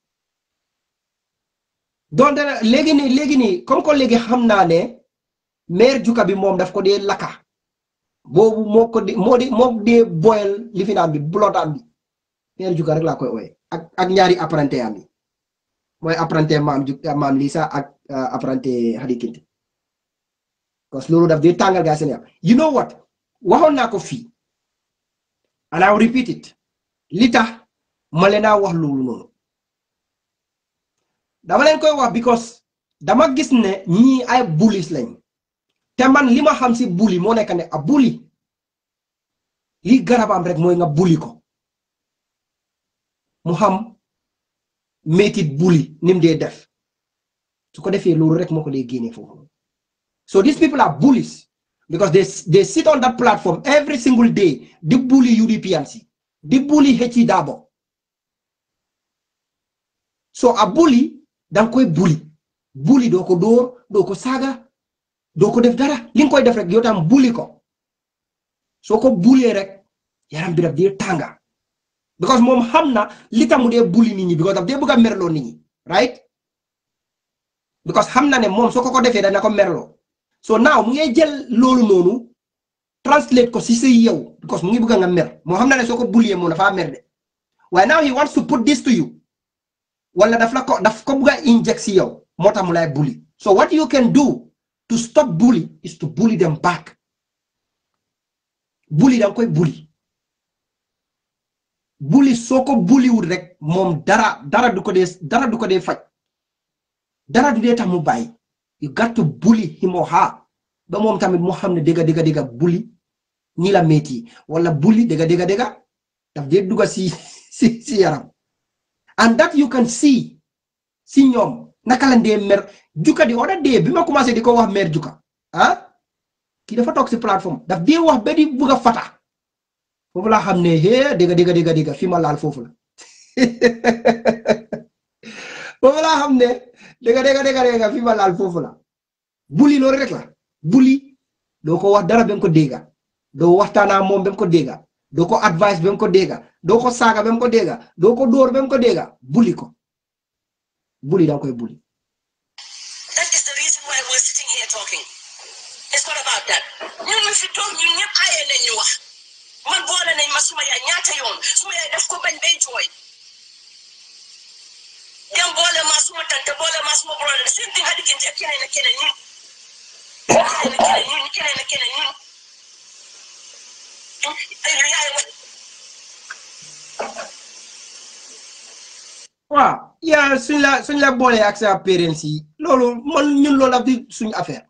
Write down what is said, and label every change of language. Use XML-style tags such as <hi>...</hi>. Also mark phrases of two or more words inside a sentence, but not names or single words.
<wo>donc léegi nii</wo> <fr>comme que</fr> <wo>léegi xam naa ne maire Juga bi moom daf ko dee lakka boobu moo dee boyal li fi naan bi blotam bi maire Juga rek laa koy ooye ak ñaari apprenti am yi mooy apprenti maam Lisa ak apprenti Hadi Kinte because loolu daf dee tàngal gaa seen yaram.</wo> <en>You know what</en> <wo>waxoon naa ko fii</wo> <en>and I'll repeat it</en> <wo>li tax ma leen a wax loolu noonu dama leen koy wax because dama gis ne ñii ay bullies lañ te man li ma xam si bully moo nekk ne</wo> <en>a bully</en> <wo>li garabam rek mooy nga bully ko mu xam métit bully nim dee def su ko defee loolu rek moo ko dee génne foofu.</wo> <en>So these people are bullies because they sit on that platform every single day</en> <wo>di bully UDP&C di bully 𝒂𝒐𝒊𝒏.</wo> <en>So a bully</en> <wo>dang koy bully doo ko dóor doo ko saaga doo ko def dara li nga koy def rek yow tam bully ko soo ko bullyee rek yaram bi daf dee tànga because moom xam na li tax mu dee bully nit ñi because daf dee bëgg a merloo nit ñi right because xam na ne moom soo ko defee dana ko merloo.</wo> <en>So now</en> <wo>mu ngi jël loolu noonu translate ko si say yow because mu ngi bëgg nga mer moo xam na ne soo ko bullyee moom dafa mer de waaye</wo> <en>now he wants to put this to you</en> <wo>wala daf ko bëgg a inject si yow moo tax mu lay bully.</wo> <en>So what you can do to stop bully is to bully them back.</en> <wo>Bully dang koy bully soo ko bully wul rek moom dara du ko dee faj dara du dee tax mu bàyyi.</wo> <en>You got to bully him or her</en> <wo>ba moom tamit moo xam ne dëgga bully ñi la métti wala bully dëgga daf dee dugga si yaram</wo> <en>and that you can see</en> <wo>si ñoom naka la dee mer juka di</wo> <en>other day</en> <wo>bi ma commencé di ko wax mer juka kii dafa toog si plateforme daf dee wax ba di bugg a fata foofu laa xam ne dëgga fi ma laal foofu la foofu laa xam ne dëgga fi ma laal foofu la bully loolu rek la bully doo ko wax dara ba mu ko dégga doo waxtaanaa moom ba mu ko dégga doo ko advice ba mu ko dégga doo ko saaga ba mu ko dégga doo ko dóor ba mu ko dégga bully ko bully danga koy bully.</wo> <en>That is the reason why we're sitting here talking. It's not about that.</en> <wo>ñun ñu fi toog ñun ñëpp aaye nañ ñu wax man boole nañ ma suma yaay ñaata yoon suma yaay daf ko bañ bay jooy dem boole ma suma tante boole ma suma brother seen thing ha diggante ak keneen ak keneen ñun waaw yaa suñ la boolee ak sa parents yi loolu man ñun loolu daf di suñ affaire</wo>